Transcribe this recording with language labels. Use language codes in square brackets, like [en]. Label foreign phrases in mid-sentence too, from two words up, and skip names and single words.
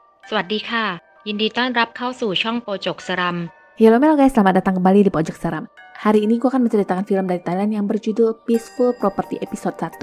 [th] สวัสดีค่ะยินดีต้อนรับเข้าสู่ช่องโปจกสรัม [id] Halo Mel guys, selamat datang kembali di Pojok Seram. Hari ini gue akan menceritakan film dari Thailand yang berjudul Peaceful Property episode 1.